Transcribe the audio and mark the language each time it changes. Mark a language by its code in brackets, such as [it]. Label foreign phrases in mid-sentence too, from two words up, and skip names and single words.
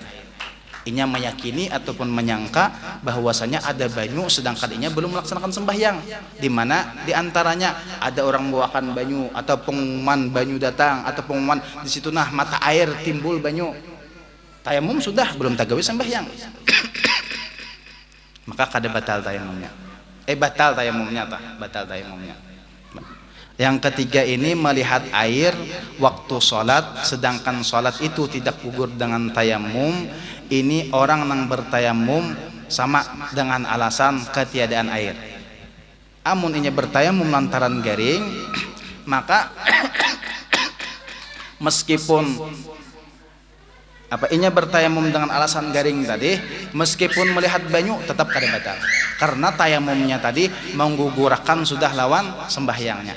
[bjn] Inya meyakini ataupun menyangka bahwasanya ada banyu sedangkan inya belum melaksanakan sembahyang, di mana diantaranya ada orang membawakan banyu atau pengumuman banyu datang atau pengumuman di situ nah mata air timbul banyu. Tayamum sudah belum tagawi sembahyang. Maka kada batal tayamumnya. Batal tayamumnya. [id] Yang ketiga ini melihat air waktu sholat sedangkan sholat itu tidak gugur dengan tayamum. Ini orang yang bertayamum sama dengan alasan ketiadaan air. [bjn] Amun inya bertayamum lantaran garing, maka meskipun inya bertayamum dengan alasan garing tadi, meskipun melihat banyu tetap kada batal karena tayamumnya tadi menggugurkan sudah lawan sembahyangnya.